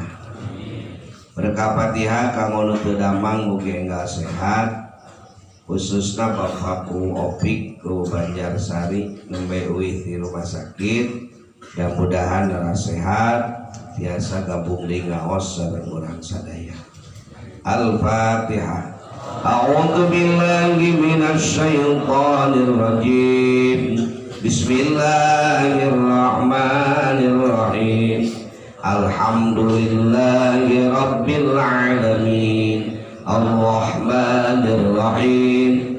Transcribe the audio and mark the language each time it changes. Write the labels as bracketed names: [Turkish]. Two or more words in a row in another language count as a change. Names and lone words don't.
[Sundanese] Berkah Fatihah kanggo nu teu damang mugi enggal sehat, khususna Bapakku Opik ku Banjarsari nembe uih di rumah sakit, mudah-mudahan nara sehat tiasa gabung di ngaos sareng urang sadaya. [Arabic] Al-Fatihah. أعوذ بالله من الشيطان الرجيم. بسم الله الرحمن الرحيم. الحمد لله رب العالمين. الرحمن الرحيم.